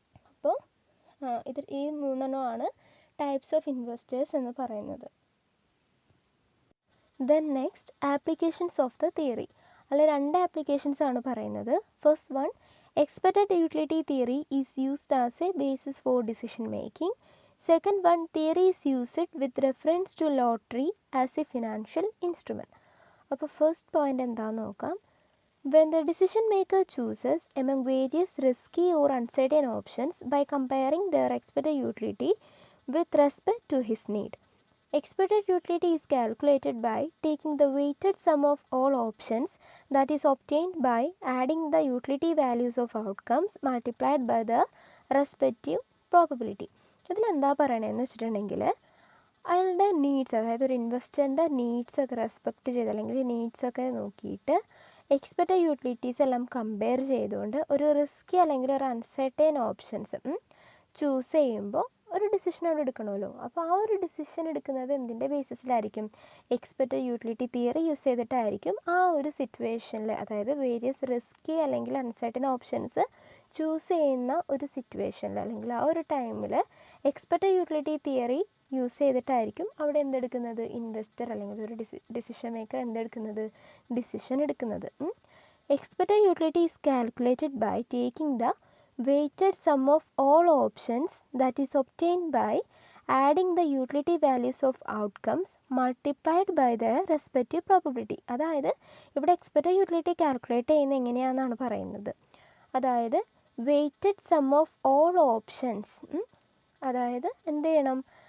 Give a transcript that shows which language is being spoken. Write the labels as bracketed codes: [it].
[ml] അപ്പോൾ ഈ 3 types of investors എന്ന് പറയുന്നത്. [en] Then next applications of the theory. [ml] അതിൽ 2 ആപ്ലിക്കേഷൻസ് ആണ് പറയുന്നത്. [en] First one, expected utility theory is used as a basis for decision making. Second one, theory is used with reference to lottery as a financial instrument. [ml] അപ്പോൾ first point എന്താണെന്ന് നോക്കാം. [en] When the decision maker chooses among various risky or uncertain options by comparing their expected utility with respect to his need. Expected utility is calculated by taking the weighted sum of all options, that is obtained by adding the utility values of outcomes multiplied by the respective probability. [ml] ഇതിലെന്താ പറയണതെന്ന് വെച്ചിട്ടുണ്ടെങ്കിൽ അയാളുടെ needs, അതായത് ഒരു ഇൻവെസ്റ്ററിൻ്റെ നീഡ്സൊക്കെ respect ചെയ്ത് അല്ലെങ്കിൽ നീഡ്സൊക്കെ നോക്കിയിട്ട് expected utilities എല്ലാം compare ചെയ്തുകൊണ്ട് ഒരു റിസ്കി അല്ലെങ്കിൽ ഒരു അൺസർട്ടൈൻ ഓപ്ഷൻസ് ചൂസ് ചെയ്യുമ്പോൾ ഒരു ഡിസിഷൻ അവിടെ എടുക്കണമല്ലോ. അപ്പോൾ ആ ഒരു ഡിസിഷൻ എടുക്കുന്നത് എന്തിൻ്റെ ബേസിസിലായിരിക്കും? Expected utility theory use ചെയ്തിട്ടായിരിക്കും. ആ ഒരു സിറ്റുവേഷനിൽ, അതായത് വേരിയസ് റിസ്കി അല്ലെങ്കിൽ അൺസർട്ടൈൻ ഓപ്ഷൻസ് ചൂസ് ചെയ്യുന്ന ഒരു സിറ്റുവേഷനിൽ അല്ലെങ്കിൽ ആ ഒരു ടൈമിൽ എക്സ്പെക്റ്റഡ് യൂട്ടിലിറ്റി തിയറി യൂസ് ചെയ്തിട്ടായിരിക്കും അവിടെ എന്തെടുക്കുന്നത്? ഇൻവെസ്റ്റർ അല്ലെങ്കിൽ ഒരു ഡിസിഷൻ മേക്കർ എന്തെടുക്കുന്നത്? ഡിസിഷൻ എടുക്കുന്നത്. [en] Expected utility is calculated by taking the weighted sum of all options that is obtained by adding the utility values of outcomes multiplied by their respective probability. [ml] അതായത് ഇവിടെ expected utility calculate ചെയ്യുന്നത് എങ്ങനെയാണെന്നാണ് പറയുന്നത്. അതായത് [en] weighted sum of all options, [ml] അതായത് എന്ത് ചെയ്യണം?